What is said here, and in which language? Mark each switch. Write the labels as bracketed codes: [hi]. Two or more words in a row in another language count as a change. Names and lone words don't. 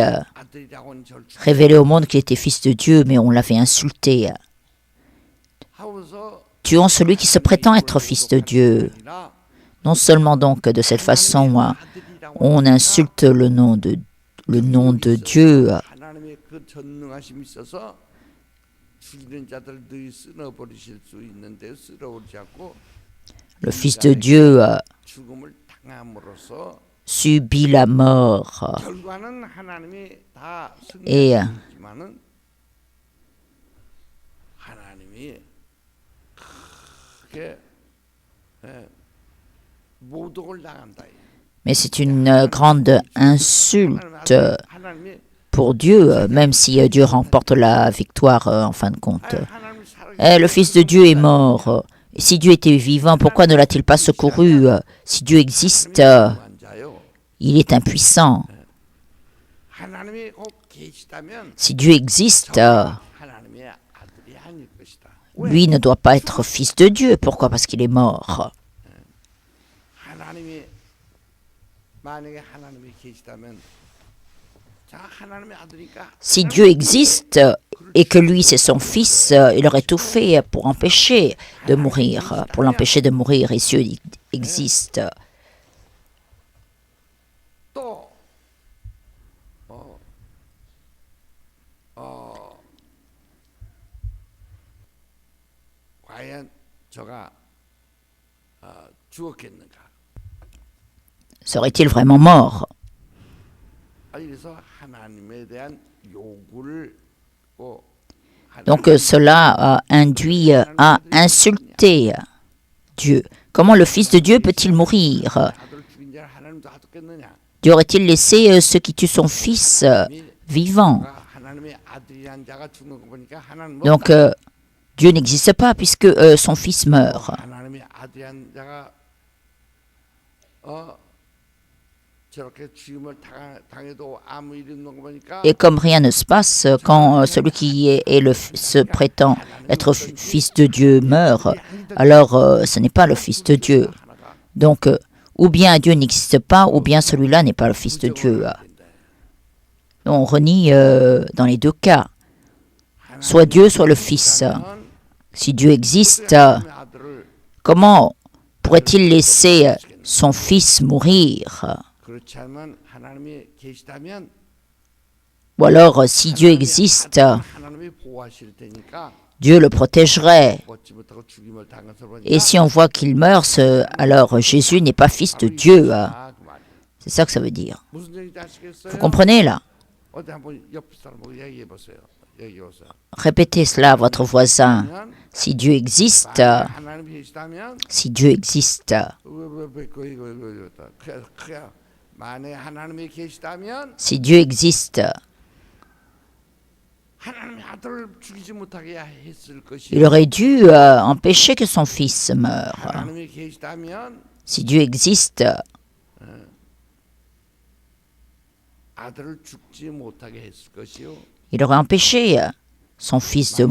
[ko] 아들이라고는 절충 [fr] révélé au monde qu'il était Fils de Dieu, mais on l'avait insulté. [ko] 하고서 [fr] Tuons celui qui se prétend être Fils de Dieu. Non seulement donc de cette façon, on insulte le nom de Dieu. [ko] 하나님의 그 전능하심이 있어서 죽이는 자들을 늘 쓸어버리실 수 있는데 쓸어버리지 않고 [fr] Le Fils de Dieu [ko] 죽음을 당함으로써 [fr] subit la mort. [ko] 결과는 하나님이 다 Et 승리하시지만은 하나님이 크게 모독을 당한다. [fr] Mais c'est une grande insulte 하나님이 pour Dieu, même si Dieu remporte la victoire en fin de compte. [ko] 하나님이 살아 [fr] Le Fils de Dieu est mort. Et si Dieu était vivant, pourquoi ne l'a-t-il pas secouru? Si Dieu existe, 앉아요. il est impuissant. [ko] 하나님이 꼭 계시다면 [fr] Si Dieu existe, [ko] 하나님의 아들이 아닐 것이다. [fr] lui ne doit pas être Fils de Dieu. Pourquoi? Parce qu'il est mort. [ko] 하나님이 만약에 하나님이 계시다면 자 하나님의 아들이니까 [fr] Si Dieu existe et que lui c'est son fils, il aurait tout fait pour empêcher de mourir, pour l'empêcher de mourir. Et Dieu existe. [ko] 또 과연 저가 죽었겠는가? [fr] Serait-il vraiment mort? [ko] 그래서 하나님에 대한 요구를 [fr] Donc cela induit à insulter Dieu. Comment le Fils de Dieu peut-il mourir? [ko] 아들 죽인 자를 하나님도 하겠느냐? [fr] Dieu aurait-il laissé ceux qui tuent son fils vivant? [ko] 하나님의 아들이란 자가 죽는 거 보니까 하나님 [fr] Donc Dieu n'existe pas puisque son fils meurt. [ko] 하나님의 아들이란 자가 저렇게 죽임을 당해도 아무 일 없는 거 보니까 [fr] Et comme rien ne se passe, quand celui qui se prétend être fils de Dieu meurt, alors ce n'est pas le fils de Dieu. Donc, ou bien Dieu n'existe pas, ou bien celui-là n'est pas le fils de Dieu. On renie dans les deux cas, soit Dieu, soit le Fils. Si Dieu existe, comment pourrait-il laisser son Fils mourir? [ko] 그렇지 않으면 하나님이 계시다면 [fr] Ou alors, si Dieu existe, [ko] 하나님이 보호하실 테니까 [fr] Dieu le protégerait. [ko] 얻지 못하고 죽임을 당한 것을 보니까 [fr] Et si on voit qu'il meurt, alors Jésus n'est pas fils de Dieu. [ko] 그 말이에요. [fr] C'est ça que ça veut dire. [ko] 무슨 얘기인지 아시겠어요? [fr] Vous comprenez là? [ko] 어디 한번 옆 사람하고 얘기해 보세요. 얘기해 보세요. [fr] Répétez cela à votre voisin. Si Dieu existe, [ko] 하나님이 계시다면 [fr] si Dieu existe, [ko] 그야 만에 하나님이 계시다면 [fr] si Dieu existe, [ko] 하나님의 아들을 죽이지 못하게 했을 것이요. [fr] Il aurait dû empêcher que son fils meure. [ko] 하나님이 계시다면 [fr] Si Dieu existe, [ko] 아들을 죽지 못하게 했을 것이요. [fr] il aurait empêché son fils de